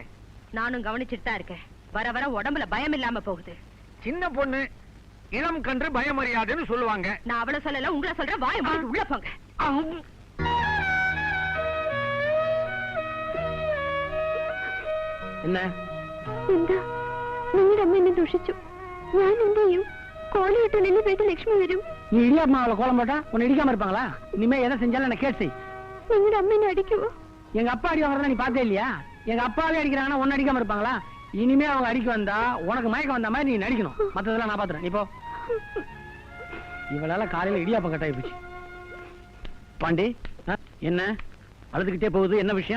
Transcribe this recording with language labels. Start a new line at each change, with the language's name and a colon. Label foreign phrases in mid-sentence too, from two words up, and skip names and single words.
Tamil: நானும் கவனிச்சுட்டு தான் இருக்கேன். வர வர உடம்புல பயம் இல்லாம போகுது. சின்ன பொண்ணு, இளம் கன்று பயமறியாதுன்னு சொல்லுவாங்க. நான் அவளை சொல்லல, உங்களை சொல்றேன். வாய மூடிட்டு உள்ள போங்க. என்ன?
Malayalam: എന്താ? നിങ്ങളുടെ അമ്മ എന്നെ ദുഷിച്ചു. ഞാൻ എന്ത് ചെയ്യും? കോലയിട്ടില്ലെങ്കിൽ വീട്ടിൽ ലക്ഷ്മി വരും.
Tamil: நீ இடியாப்ப மாவுல கோலம் போட்டா உன்னை இடிக்காம இருப்பாங்களா? இனிமே எதை செஞ்சாலும் என்ன கேட்டு செய்.
Malayalam: നിങ്ങളുടെ അമ്മ എന്നെ അടിക്കുവോ?
Tamil: எங்க அப்பா அடி வாங்குறதா நீ பார்த்தே இல்லையா? எங்க அப்பாவே அடிக்கிறாங்கன்னா உன்னை அடிக்காம இருப்பாங்களா? இனிமே அவங்க அடிக்க வந்தா உனக்கு மயக்கம் வந்த மாதிரி நீ நடிக்கணும். மத்ததெல்லாம் நான் பாத்துறேன். நீ போ. இவளால காலையில இடியாப்பம் கட்டாயி போச்சு. பாண்டி, என்ன அழுதுகிட்டே போகுது? என்ன விஷயம்?